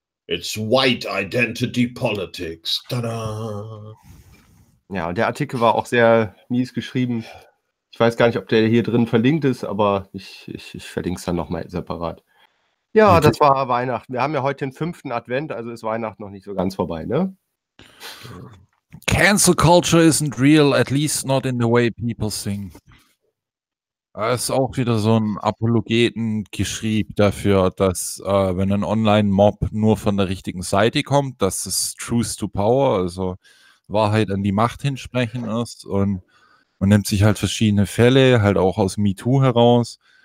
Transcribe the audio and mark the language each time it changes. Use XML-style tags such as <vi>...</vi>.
<en>It's white identity politics. Tada!</en> <de>Ja, und der Artikel war auch sehr mies geschrieben. Ich weiß gar nicht, ob der hier drin verlinkt ist, aber ich verlinke es dann nochmal separat. Ja, das war Weihnachten. Wir haben ja heute den 5. Advent, also ist Weihnachten noch nicht so ganz vorbei, ne?</de> <en>Cancel culture isn't real, at least not in the way people think.</en> <de>Da ist auch wieder so ein Apologeten geschrieben dafür, dass wenn ein Online-Mob nur von der richtigen Seite kommt, dass es</de> <en>Truth to Power,</en> <de>also Wahrheit an die Macht hinsprechen ist, und man nimmt sich halt verschiedene Fälle, halt auch aus MeToo heraus.</de>